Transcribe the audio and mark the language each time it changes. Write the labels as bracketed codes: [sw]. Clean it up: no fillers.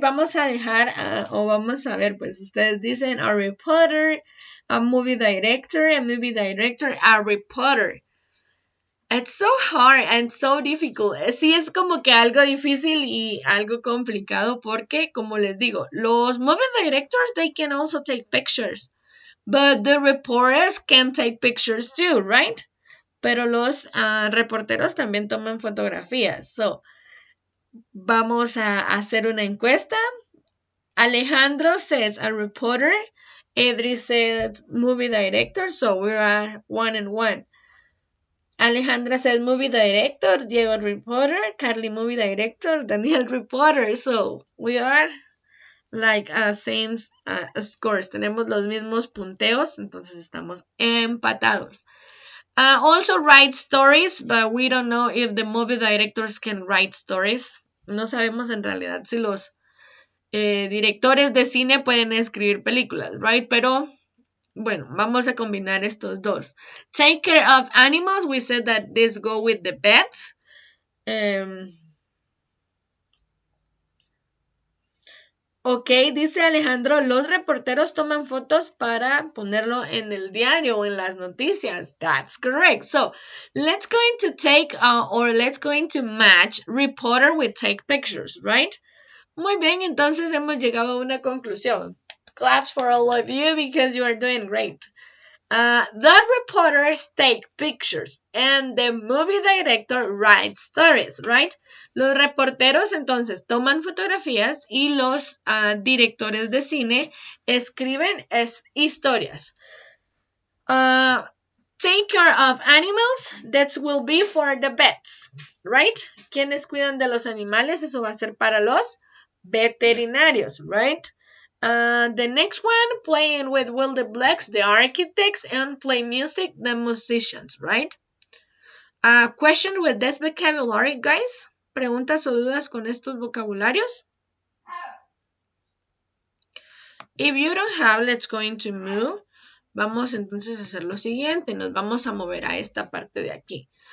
[es] Vamos a dejar, o vamos a ver, pues ustedes dicen a reporter, a movie director, a reporter. [en] It's so hard and so difficult. [es] Sí, es como que algo difícil y algo complicado porque, como les digo, los movie directors, [en] they can also take pictures. But the reporters can take pictures too, right? [es] Pero los reporteros también toman fotografías. So, vamos a hacer una encuesta. [en] Alejandro says a reporter. Edri says movie director. So, we are 1 and 1. Alejandra says movie director. Diego reporter. Carly movie director. Daniel reporter. So, we are like same scores. [es] Tenemos los mismos punteos. Entonces, estamos empatados. [en] Also write stories, but we don't know if the movie directors can write stories. [es] No sabemos en realidad si los directores de cine pueden escribir películas, right? Pero bueno, vamos a combinar estos dos. [en] Take care of animals. We said that this go with the pets. [es] Ok, dice Alejandro, los reporteros toman fotos para ponerlo en el diario o en las noticias. [en] That's correct. So, let's going to take or let's going to match reporter with take pictures, right? [es] Muy bien, entonces hemos llegado a una conclusión. [en] Claps for all of you because you are doing great. The reporters take pictures and the movie director writes stories, right? [es] Los reporteros entonces toman fotografías y los directores de cine escriben historias. [en] Take care of animals, that will be for the vets, right? [es] ¿Quiénes cuidan de los animales? Eso va a ser para los veterinarios, right? [en] The next one, playing with Will the Blacks, the architects, and play music, the musicians, right? Question with this vocabulary, guys. [es] ¿Preguntas o dudas con estos vocabularios? [en] If you don't have, let's going to move. [es] Vamos entonces a hacer lo siguiente. Nos vamos a mover a esta parte de aquí.